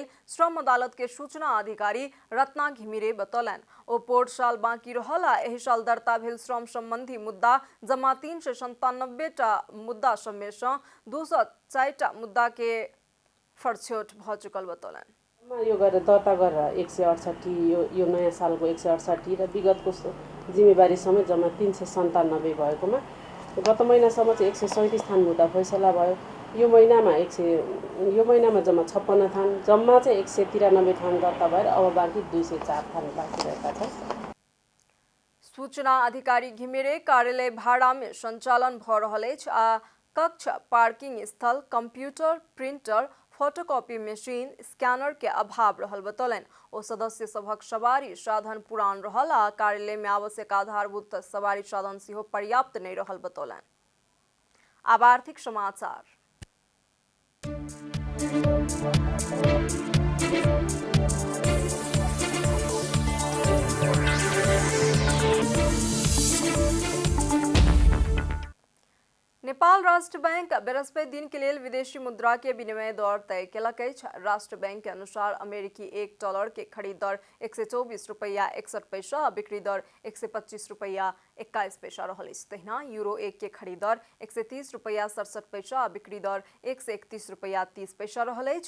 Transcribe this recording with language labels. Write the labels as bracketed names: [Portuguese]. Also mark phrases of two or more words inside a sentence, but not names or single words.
[Maithili] श्रम अदालत के सूचना अधिकारी रत्ना घिमिरे बतौलनि। ओ पोर्ट साल बाकी रहल आ एहि साल दर्ता भेल श्रम संबंधी मुद्दा जमा 397टा मुद्दा सब में सँ 204टा मुद्दा के फड़छोट भऽ चुकल बतौलनि। [Nepali] यो गरेर दर्ता गरेर 168 यो नयाँ सालको 168 र विगतको जिम्मेवारी समेत जम्मा 397 भएकोमा गत महिनासम्म चाहिँ 137 थान मुद्दा फैसला भयो। यो महिनामा जम्मा 56 थान, जम्मा चाहिँ 193 थान दर्ता भएर अब बाँकी 204 थान बाँकी रहेका छन्। [Maithili] सूचना अधिकारी घिमिरे कार्यालय भाड़ा में संचालन भऽ रहल अछि आ कक्ष, पार्किंग स्थल, कंप्यूटर, प्रिंटर, फोटोकॉपी मशीन, स्कैनर के अभाव रहल बतौलनि। ओ सदस्य सभक सवारी साधन पुरान रहल आ कार्यालय में आवश्यक आधारभूत सवारी साधन सेहो पर्याप्त नहीं रहल बतौलनि। आब आर्थिक समाचार। नेपाल राष्ट्र बैंक बृहस्पति दिन के लिए विदेशी मुद्रा के विनिमय दर तय केलक अछि। राष्ट्र बैंक के अनुसार अमेरिकी $1 के खरीद दर 124 रुपया 61 पैसा आ बिक्री दर 125 रुपया 21 पैसा रहल अछि। तहिना यूरो 1 के खरीद दर 130 रुपया 67 पैसा आ बिक्री दर 131 रुपया 30 पैसा रहल अछि।